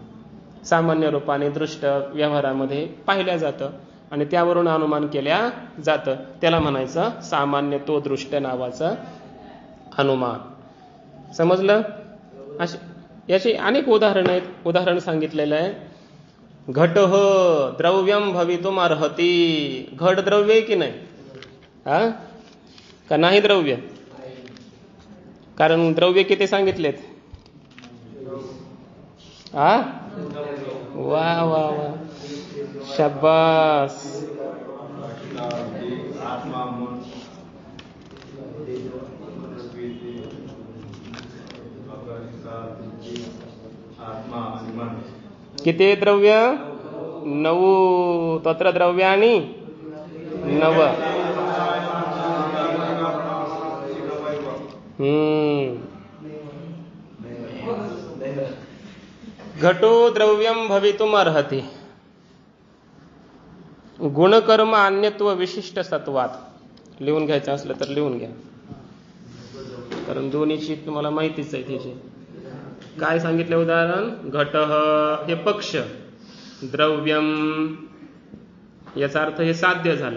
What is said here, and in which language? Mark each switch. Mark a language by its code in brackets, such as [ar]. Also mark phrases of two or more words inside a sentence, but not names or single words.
[mr] सामान्य रूपाने दृष्ट व्यवहारामध्ये पाहिल्या जातं आणि त्यावरून अनुमान केल्या जातं, त्याला म्हणायचं सामान्य तो दृष्ट नावाचं अनुमान. समजलं. याची अनेक उदाहरणं आहेत. उदाहरण सांगितलेलं आहे, [sa] घट द्रव्यम भवितुम अर्हति. [mr] घट द्रव्य आहे की नाही? हा का नाही द्रव्य? कारण द्रव्य किती सांगितलेत? वा वा वा, शाबास. किती द्रव्य? [sa] 9. तत्र द्रव्याणि 9. घटो द्रव्यम भवितुम अर्हति. गुणकर्म अन्यत्व विशिष्ट सत्वात. [mr] लिहून घ्यायचं असलं तर लिहून घ्या, कारण दोन्हीची तुम्हाला माहितीच आहे. त्याची काय सांगितलं उदाहरण? घट हे पक्ष, द्रव्यम याचा अर्थ हे साध्य झालं.